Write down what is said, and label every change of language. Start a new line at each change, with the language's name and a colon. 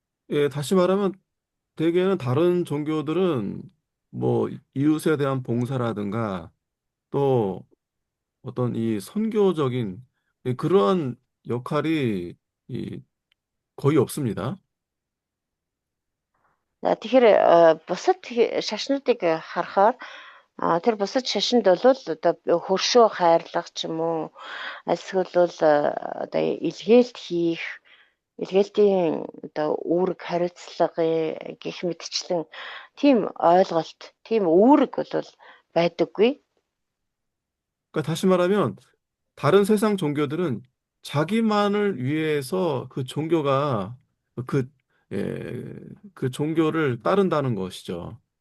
Korean: 예, 다시 말하면 대개는 다른 종교들은 뭐 이웃에 대한 봉사라든가 또 어떤 이 선교적인 그런 역할이 이 거의 없습니다.
Mongolian: За тэгэхээр бусад шашнуудыг харахаар тэр бусад шашинд бол одоо хөршөө хайрлах ч юм уу эсвэл бол одоо илгээлт хийх илгээлтийн одоо үүрэг хариуцлага гэх мэтчлэн тийм ойлголт тийм үүрэг бол байдаггүй.
Korean: 그러니까 다시 말하면 다른 세상 종교들은 자기만을 위해서 그 종교가 그, 예, 그 종교를 따른다는 것이죠.